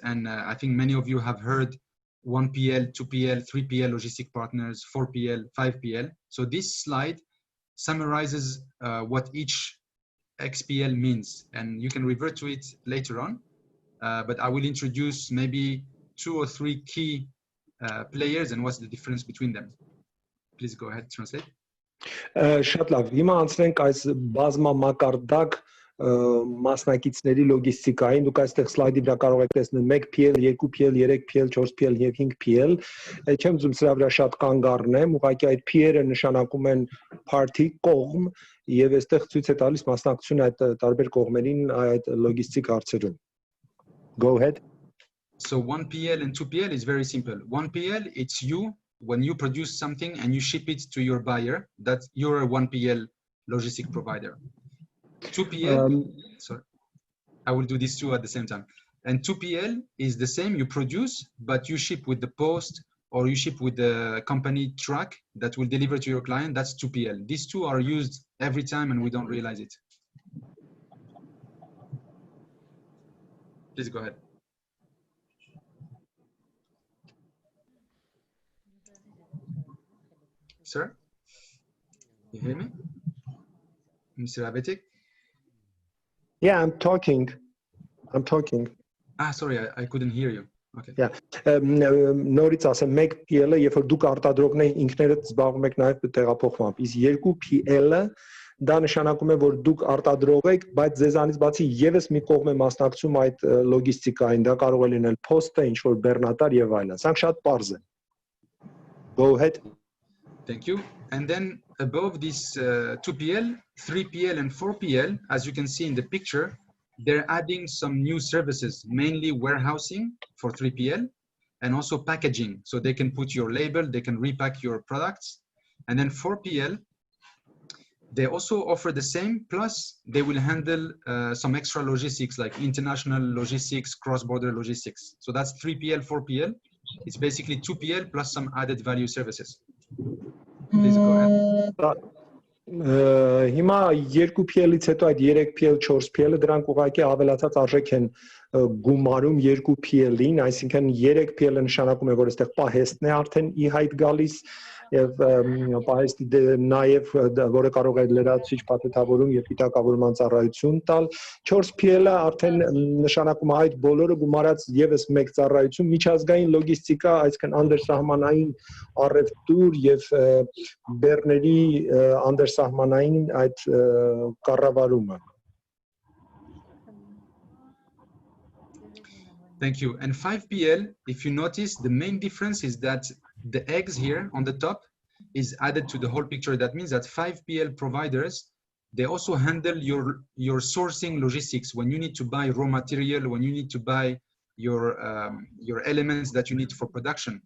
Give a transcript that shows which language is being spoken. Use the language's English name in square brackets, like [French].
[English] And I think many of you have heard 1PL, 2PL, 3PL logistic partners, 4PL, 5PL. So this slide summarizes what each XPL means, and you can revert to it later on. But I will introduce maybe 2 or 3 key players and what's the difference between them. Please go ahead, translate. [Armenian] Շատ լավ, հիմա անցնենք այս բազմամակարդակ մասնակիցների լոգիստիկային, դուք այստեղ սլայդի վրա կարող եք տեսնել 1PL, 2PL, 3PL, 4PL եւ 5PL։ Չեմ ուզում սրա վրա շատ կանգ առնեմ, ուղղակի այդ P-երը նշանակում են party, կողմ, եւ այստեղ ցույց է տալիս մասնակցությունը այդ տարբեր կողմերին այդ լոգիստիկ հարցերում։ [English] Go ahead. So 1PL and 2PL is very simple. 1PL, it's you when you produce something and you ship it to your buyer, that you're a 1PL logistic provider. 2PL, sorry, I will do these two at the same time. And 2PL is the same, you produce, but you ship with the post or you ship with the company truck that will deliver to your client. That's 2PL. These two are used every time and we don't realize it. Please go ahead. Sir, you hear me? Mr. Avetik? Yeah, I'm talking. Ah, sorry, I couldn't hear you. Okay. Yeah. [Armenian] Նորից ասեմ 1PL-ը, երբ որ դուք արտադրողն եք ինքներդ զբաղվում եք նաև տեղափոխմամբ, իսկ 2PL-ը դա նշանակում է, որ դուք արտադրող եք, բայց ձեզանից բացի եւս մի կողմ է մասնակցում այդ լոգիստիկային, դա կարող է լինել post-ը, ինչ որ բեռնատար եւ այլն։ Սրանք շատ պարզ են։ [English] Go ahead. Thank you. And then above this 2PL, 3PL and 4PL, as you can see in the picture, they're adding some new services, mainly warehousing for 3PL and also packaging. So they can put your label, they can repack your products. And then 4PL, they also offer the same, plus they will handle some extra logistics like international logistics, cross-border logistics. So that's 3PL, 4PL. It's basically 2PL plus some added value services. Please go ahead. [Armenian] Հիմա 2PL-ից հետո այդ 3PL, 4PL-ը դրանք ուղղակի ավելացած արժեք են գումարում 2PL-ին, այսինքն 3PL-ը նշանակում է, որ այստեղ պահեստն է արդեն ի հայտ գալիս եւ պահեստի նաեւ որը կարող է լրացուցիչ փաթեթավորում եւ պիտակավորման ծառայություն տալ, 4PL-ը արդեն նշանակում է այդ բոլորը գումարած եւս մեկ ծառայություն, միջազգային լոգիստիկա, այսինքն անդերսահմանային առևտուր եւ բեռների անդերսահմանային այդ կառավարումը։ [English] Thank you. And 5PL, if you notice, the main difference is that the eggs here on the top is added to the whole picture. That means that 5PL providers, they also handle your sourcing logistics when you need to buy raw material, when you need to buy your elements that you need for production.